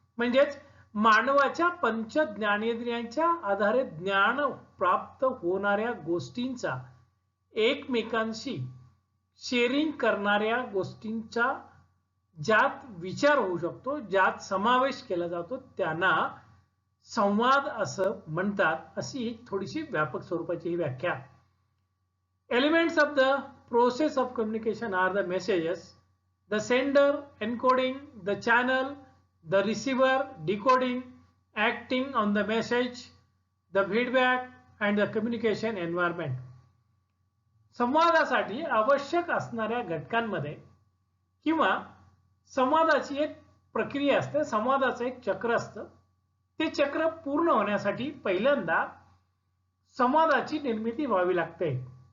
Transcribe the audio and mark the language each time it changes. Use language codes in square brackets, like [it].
[mr] म्हणजेच मानवाच्या पंच ज्ञानेंद्रियांच्या आधारे ज्ञान प्राप्त होणाऱ्या गोष्टींचा, एकमेकांशी शेअरिंग करणाऱ्या गोष्टींचा ज्यात विचार होऊ शकतो, ज्यात समावेश केला जातो, त्यांना संवाद असं म्हणतात. अशी एक थोडीशी व्यापक स्वरूपाची ही व्याख्या. [en] Elements of the process of communication are the messages, the sender encoding, the channel, the receiver decoding, acting on the message, the feedback and the communication environment. [mr] संवादासाठी आवश्यक असणाऱ्या घटकांमध्ये किंवा संवादाची एक प्रक्रिया असते, संवादाचं एक चक्र असतं. ते चक्र पूर्ण होण्यासाठी पहिल्यांदा संवादाची निर्मिती व्हावी लागते.